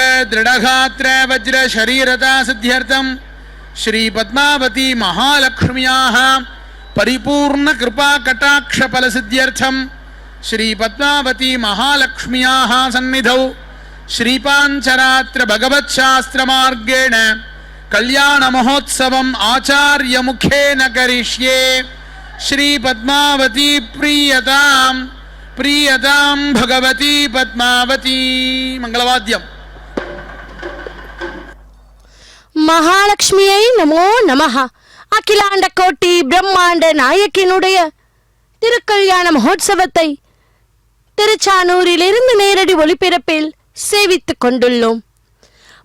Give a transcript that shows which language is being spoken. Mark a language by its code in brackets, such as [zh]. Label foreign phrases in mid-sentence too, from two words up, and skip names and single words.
[sa] दृढगात्र वज्र शरीरता सिद्ध्यर्थं श्री पद्मावती महालक्ष्म्याः परिपूर्ण कृपा कटाक्ष फलसिद्ध्यर्थं श्री पद्मावती महालक्ष्म्याः सन्निधौ श्रीपांचरात्र भगवत्शास्त्र मार्गेण कल्याण महोत्सवम् आचार्य मुखेन करिष्ये. श्री पद्मावती प्रीयतां प्रीयतां भगवती पद्मावती. मंगलवाद्यम. மகாலட்சுமியை नमो नमः. [ta] அகிலாண்ட கோட்டி பிரம்மாண்ட நாயக்கினுடைய திருக்கல்யாண மகோத்சவத்தை திருச்சானூரிலிருந்து நேரடி ஒளிபரப்பில் சேவித்துக் கொண்டுள்ளோம்.